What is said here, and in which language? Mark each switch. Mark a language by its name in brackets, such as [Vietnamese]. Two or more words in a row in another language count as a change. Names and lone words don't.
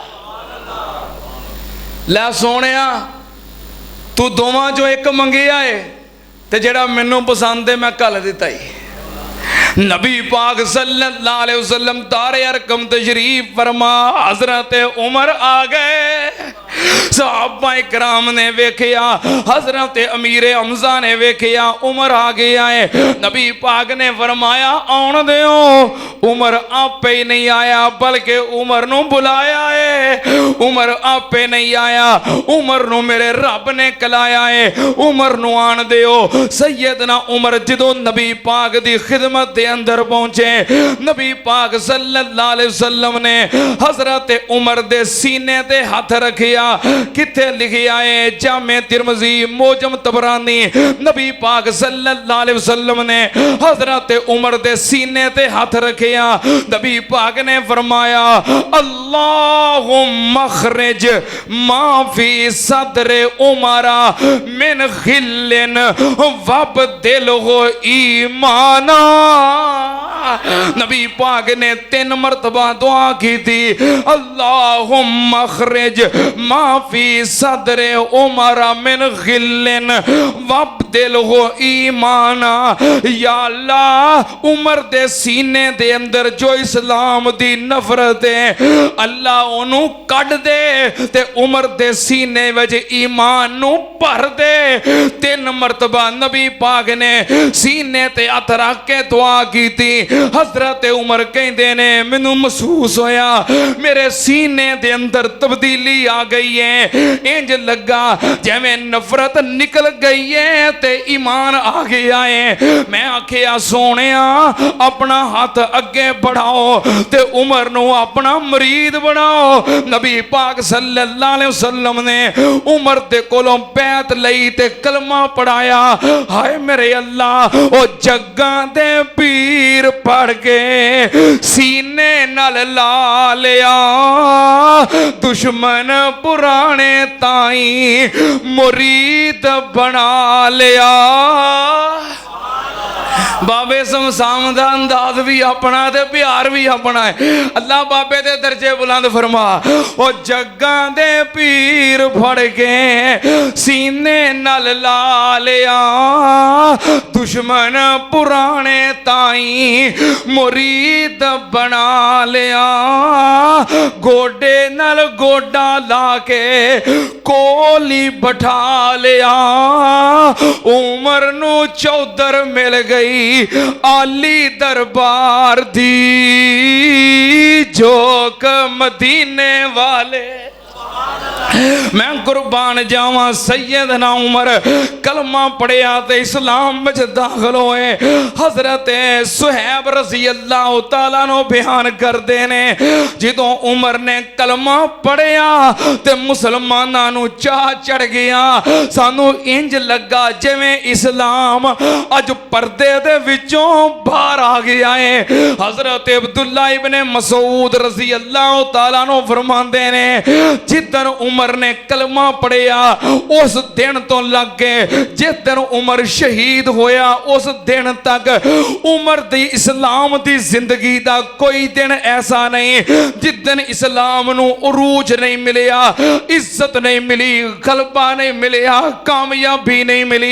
[Punjabi] لے سونیا تو دوواں جو ایک منگیا ہے تے جڑا مینوں پسند ہے میں کل دیتا ہی۔ نبی پاک صلی اللہ علیہ وسلم دار ارقم تشریف فرما، حضرت عمر آ گئے۔ صحابہ کرام نے ویکھیا، حضرت امیر حمزہ نے ویکھیا عمر آ گیا ہے۔ نبی پاک نے فرمایا آن دیو۔ عمر آپ ہی نہیں آیا بلکہ عمر نو بلایا ہے۔ عمر آپ ہی نہیں آیا، عمر نو میرے رب نے کلایا ہے۔ عمر نو آن دیو۔ سیدنا عمر جدو نبی پاک دی خدمت دے اندر پہنچے، نبی پاک صلی اللہ علیہ وسلم نے حضرت عمر دے سینے دے ہاتھ رکھیا۔ کتے لکھیا ہے جامع ترمذی موجم طبرانی، نبی پاک صلی اللہ علیہ وسلم نے حضرت عمر دے سینے تے ہاتھ رکھیا۔ نبی پاک نے فرمایا [Arabic] اللہم اخرج ما فی صدر عمر من غل وابدلہ ایمانا۔ [Urdu] نبی پاک نے 3 مرتبہ دعا کی تھی، [Arabic] اللہم اخرج ما فی صدر عمر من غل وابدلہ ایمانا۔ [Punjabi] یا اللہ عمر دے سینے دے اندر جو اسلام دی نفرت ہے اللہ انہوں کٹ دے تے عمر دے سینے وچ ایمان نو بھر دے۔ [Urdu] 3 مرتبہ نبی پاک نے سینے تے ہاتھ رکھ کے دعا کی تھی۔ [Punjabi] حضرت عمر کہندے نے مینوں محسوس ہویا میرے سینے دے اندر تبدیلی آ گئی ہے، انج لگا جویں نفرت نکل گئی ہے تے ایمان آ گیا ہے۔ میں آکھیا سونیا اپنا ہاتھ اگے بڑھاؤ تے عمر نو اپنا مرید بناؤ۔ نبی پاک صلی اللہ علیہ وسلم نے عمر دے کولوں بیعت لئی تے کلمہ پڑھایا۔ ہائے میرے اللہ او جگاں دے پیر پڑھ کے سینے نال لا لیا، دشمن پرانے تائیں مرید بنا لیا۔ بابے سمسام دا انداز بھی اپنا تے پیار بھی اپنا ہے۔ اللہ بابے دے درجے بلند فرما، او جگاں دے پیر پھڑ کے سینے نال لا لیا، دشمن پرانے تائیں مرید بنا لیا، گوڈے نال گوڈا لا کے کولی بٹھا لیا۔ عمر نو چودھر مل گئی عالی دربار دی، جوک مدینے والے میں قربان جاواں سیدنا عمر کلمہ پڑھیا تے اسلام وچ داخل ہوئے. حضرت صہیب رضی اللہ تعالیٰ نو بیان کردے نے جدوں عمر نے کلمہ پڑھیا تے مسلماناں نو چاہ چڑھ گیا. سانو انج لگا جویں اسلام اج پردے دے وچوں باہر آ گیا ہے. حضرت عبداللہ ابن مسعود رضی اللہ تعالیٰ نو فرماندے نے جدن عمر نے کلمہ پڑھیا اس دن تو لگ گئے جس دن عمر شہید ہویا اس دن تک عمر دی اسلام دی زندگی دا کوئی دن ایسا نہیں جس دن اسلام نو عروج نہیں ملیا, عزت نہیں ملی, غلبہ نہیں ملیا, کامیابی نہیں ملی.